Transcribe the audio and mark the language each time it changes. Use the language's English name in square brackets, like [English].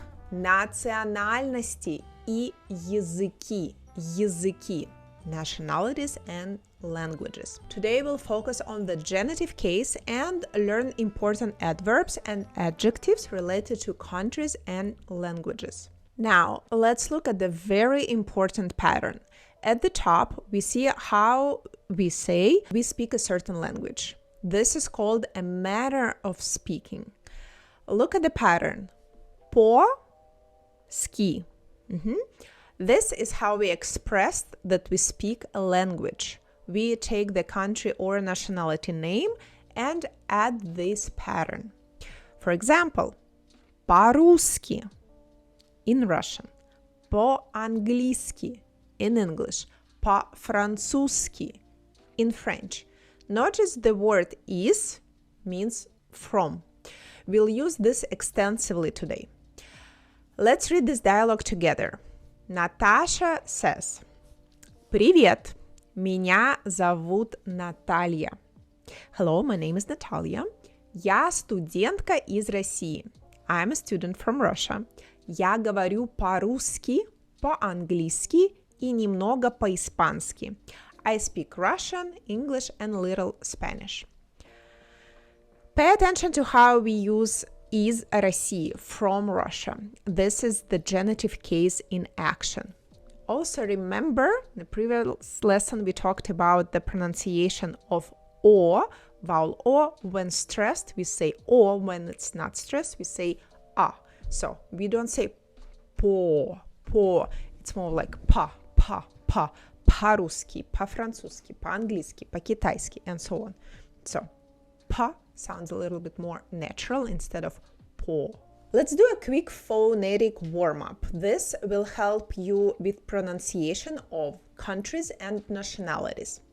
[Russian] Национальности и языки. Языки. [English] Nationalities and languages. Today we'll focus on the genitive case and learn important adverbs and adjectives related to countries and languages. Now, let's look at the very important pattern. At the top, we see how we say we speak a certain language. This is called a manner of speaking. Look at the pattern. По-ски. This is how we express that we speak a language. We take the country or nationality name and add this pattern. For example, по-русски in Russian, по-английски in English, по-французски in French. Notice the word is means from. We'll use this extensively today. Let's read this dialogue together. Natasha says, [Russian] Привет, меня зовут Наталья. [English] Hello, my name is Natalia. [Russian] Я студентка из России. [English] I'm a student from Russia. [Russian] Я говорю по-русски, по-английски и немного по-испански. [English] I speak Russian, English, and little Spanish. Pay attention to how we use [Russian] из России, [English] from Russia. This is the genitive case in action. Also remember, in the previous lesson we talked about the pronunciation of O, vowel O. When stressed, we say O. When it's not stressed, we say A. So we don't say по. It's more like па. [Russian] По-русски, по-французски, по-английски, по-китайски, [English] and so on. So, pa sounds a little bit more natural instead of po. Let's do a quick phonetic warm-up. This will help you with pronunciation of countries and nationalities.